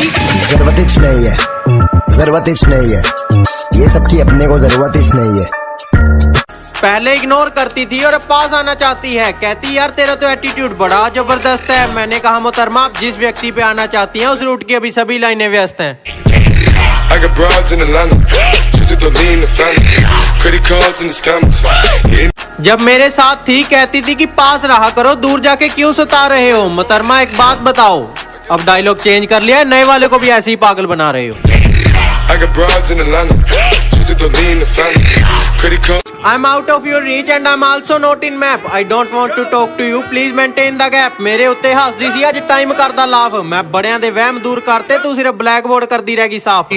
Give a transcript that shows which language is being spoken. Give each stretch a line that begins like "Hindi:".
Hindi: जरूरत ही नहीं है, जरूरत ही नहीं है, ये सबकी अपने को जरूरत ही नहीं है। पहले इग्नोर करती थी और अब पास आना चाहती है। कहती यार तेरा तो एटीट्यूड बड़ा जबरदस्त है। मैंने कहा मोहतरमा आप जिस व्यक्ति पे आना चाहती हैं उस रूट की अभी सभी लाइनें व्यस्त हैं।
English: I got broads in Atlanta, she's the lean the family, credit cards and the scammers. Hitting
Hindi: जब मेरे साथ थी कहती थी कि पास रहा करो, दूर जाके क्यों सता रहे हो? मोहतरमा एक बात बताओ, अब डायलॉग चेंज कर लिया है, नए वाले को भी ऐसे ही पागल बना रहे हो।
English: I got broads in Atlanta, just to lean the family. Credit card. I'm out of your reach and I'm also not in map. I don't want to talk to you. Please maintain the gap.
Punjabi: ਮੇਰੇ ਉੱਤੇ ਹੱਸਦੀ ਸੀ ਅੱਜ time ਕਰਦਾ laugh ਮੈਂ ਬੜਿਆਂ ਦੇ ਵਹਿਮ ਦੂਰ ਕਰਤੇ ਤੂੰ ਸਿਰਫ ਬਲੈਕ ਬੋਰਡ ਕਰਦੀ ਰਹਿ ਗਈ ਸਾਫ਼